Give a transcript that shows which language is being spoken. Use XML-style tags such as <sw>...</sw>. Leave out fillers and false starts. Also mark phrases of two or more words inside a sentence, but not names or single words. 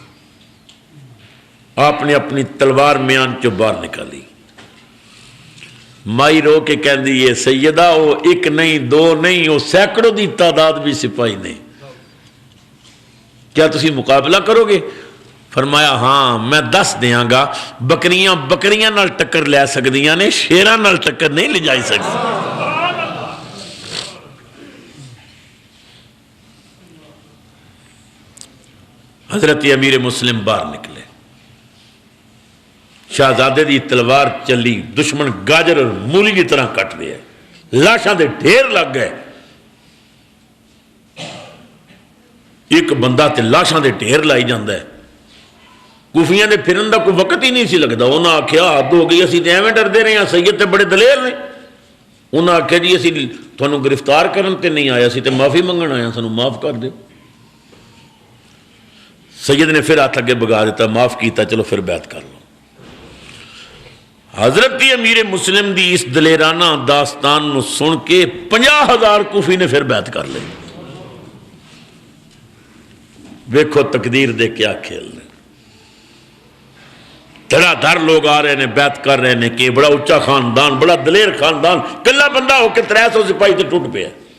<pa>آپ نے اپنی تلوار میان چو باہر نکالی، مائی رو کے کہہ دی یہ سیدہ وہ ایک نہیں دو نہیں، وہ سینکڑوں دی تعداد بھی سپاہی نہیں، کیا تسی مقابلہ کرو گے؟ فرمایا ہاں میں دس دیاں گا، بکریاں بکریاں نال ٹکر لے سکدیاں نے، شیراں نال ٹکر نہیں لے جائی سکتی۔ حضرت امیر مسلم باہر نکلے، شہزادے دی تلوار چلی، دشمن</pa> <ur>گاجر اور مولی کی طرح کٹ رہے ہیں،</ur> <pa>لاشاں دے ڈھیر لگ گئے، ایک بندہ تے لاشاں دے ڈھیر لائی جاندہ ہے۔ کوفیاں دے پھرن دا کوئی وقت ہی نہیں سی لگدا، انہاں آکھیا حد ہو گئی، اسی تے ایویں ڈردے رہے ہیں، سید تے بڑے دلیر نے۔ انہاں آکھیا جی اسی تھانوں گرفتار کرن تے نہیں آیا، اسی تے معافی منگن آیا، سانوں معاف کر دے۔ سید نے پھر ہاتھ اگے بگا دیتا، معاف کیتا، چلو پھر بیعت کر لو۔ حضرت امیر مسلم دی اس دلیرانہ داستان نو سن کے 50,000 کوفی نے پھر بیعت کر لی۔ ویکھو تقدیر دے کیا کھیل رہے، دھڑا دھڑ لوگ آ رہے ہیں، بیعت کر رہے ہیں کہ بڑا اچا خاندان، بڑا دلیر خاندان، کلا بندہ ہو کے 300 سپاہی تے ٹوٹ پیا۔</pa>